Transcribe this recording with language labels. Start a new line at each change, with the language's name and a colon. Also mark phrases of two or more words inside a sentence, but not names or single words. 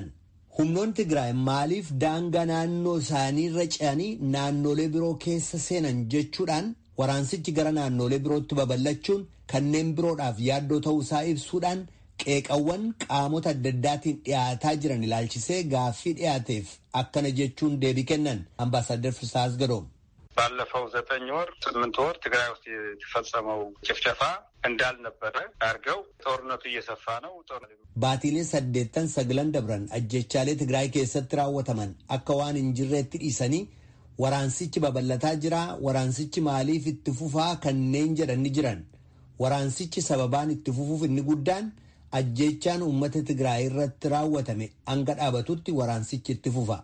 Oromo: Humnoonni Tigraay maaliif daangaa naannoo isaanii irra ce'anii naannolee biroo keessa seenan jechuudhaan waraansichi gara naannolee birootti babal'achuun kanneen biroodhaaf yaaddoo ta'uu isaa ibsuudhaan qeeqawwan qaamota adda addaatiin dhiyaataa jiran ilaalchisee gaaffii dhiyaateef akkana jechuun deebii kennan Ambaasaadder Fisaas Gadoom.
Amharic: ባለፈው 9 ወር 8 ወር ትግራይ ውስጥ የተፈጸመው ጭፍጨፋ እንዳልነበረ አድርገው ጦርነቱ እየሰፋ ነው።
Oromo: Baatiilee 8-9 dabran ajjechaalee Tigraay keessatti raawwataman akka waan hin jirreetti dhiisanii waraansichi babal'ataa jira. Waraansichi maaliif itti fufaa kanneen jedhan ni jiran. Waraansichi sababaan itti fufuuf inni guddaan ajjechaan uummata Tigraay irratti raawwatame hanga dhaabatutti waraansichi itti fufa.